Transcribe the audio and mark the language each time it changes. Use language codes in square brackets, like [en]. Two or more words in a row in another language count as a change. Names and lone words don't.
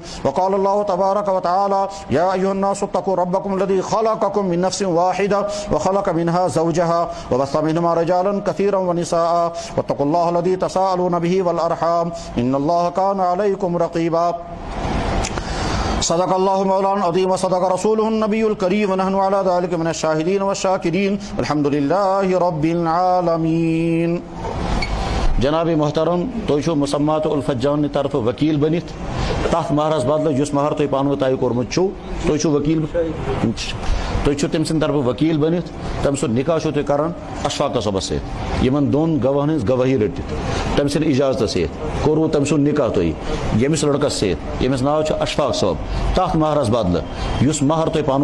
[ar] وقال الله تبارك وتعالى يا أيها الناس اتقوا ربكم الذي خلقكم من نفس واحدة وخلق منها زوجها وبث منهما رجالا كثيرا ونساء واتقوا الله الذي تساءلون به والأرحام إن الله كان عليكم رقيبا. صدق اللہ مولانا العظیم وصدق رسولہ النبی الکریم ونحن علی ذلک من الشاہدین والشاکرین الحمد للہ رب العالمین. [ks] جناب محترم تُہۍ چھِو مسمات الفت جان طرف وکیل بنتھ تَتھ مہرس بدلہٕ یُس مہر تُہۍ پانہٕ ؤنۍ طے کوٚرمُت چھُو تُہۍ چھِو وکیل تُہۍ چھِو تٔمۍ سٕنٛدِ طرفہٕ وکیل بنتھ تٔمۍ سُنٛد نکاح چھِو تُہۍ کران اشفاق صٲبس سۭتۍ یِمن دۄن گواہن ہٕنٛز گوٲہی رٔٹِتھ تٔمۍ سٕنٛدِ اجازتہٕ سۭتۍ کوٚروٕ تٔمۍ سُنٛد نکاح تُہۍ ییٚمِس لڑکس سۭتۍ ییٚمِس ناو چھُ اشفاق صٲب تَتھ مہرس بدلہٕ یُس مہر تُہۍ پانہٕ